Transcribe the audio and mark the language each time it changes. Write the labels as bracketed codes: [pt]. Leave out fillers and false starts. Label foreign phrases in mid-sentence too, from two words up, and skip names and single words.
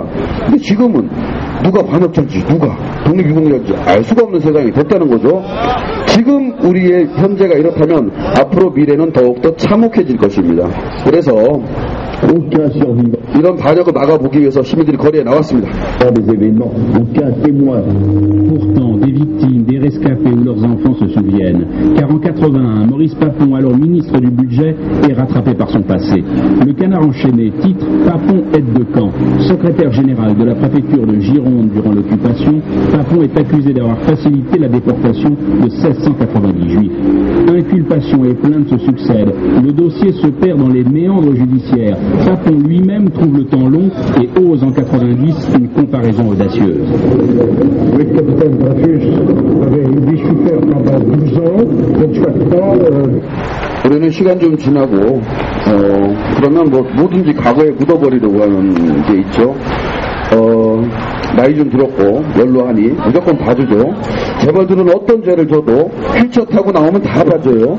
[ko] 근데 지금은 누가 반역자인지 누가 독립유공자인지 알 수가 없는 세상이 됐다는 거죠. 지금 우리의 현재가 이렇다면 앞으로 미래는 더욱더 참혹해질 것입니다. 그래서 이런 반역을 막아보기 위해서 시민들이 거리에 나왔습니다. [fr] Pourtant, des victimes, des rescapés ou leurs enfants se souviennent. Car en 81, Maurice Papon, alors ministre du Budget, est rattrapé par son passé. Le Canard enchaîné titre Papon aide de camp. Secrétaire général de la préfecture de Gironde durant l'occupation, Papon est accusé d'avoir facilité la déportation de 1690 juifs. Inculpation et plaintes se succèdent. Le dossier se perd dans les méandres judiciaires. Papon lui-même trouve le temps long et ose en 90 une comparaison audacieuse. Le capitaine Dreyfus avait souffert pendant 12 ans, 24 ans. [ko] 우리는 시간 좀 지나고 그러면 뭐 뭐든지 과거에 묻어버리려고 하는 게 있죠. 나이 좀 들었고 연로하니 무조건 봐주죠. 재벌들은 어떤 죄를 져도 휠체어 타고 나오면 다 봐줘요.